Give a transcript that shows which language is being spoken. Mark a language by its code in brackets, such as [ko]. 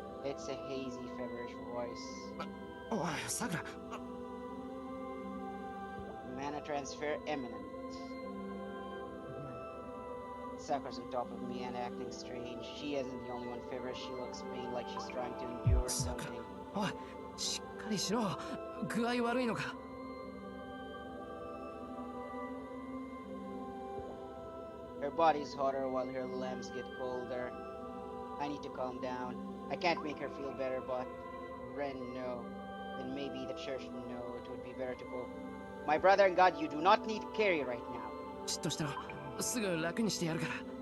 [en] It's a hazy, feverish voice. [ja] おいさくら [en] Mana transfer imminent. Sakura's on top of me and acting strange. She isn't the only one feverish. She looks pain like she's trying to endure something. [ja] おいしっかりしろ具合悪いのか [en] Her body's hotter while her limbs get colder. I need to calm down. I can't make her feel better, but Ren, no. Then maybe the church, no. It would be better to go. My brother and God, you do not need Carrie right now. [ja] じっとしてろすぐ楽にしてやるから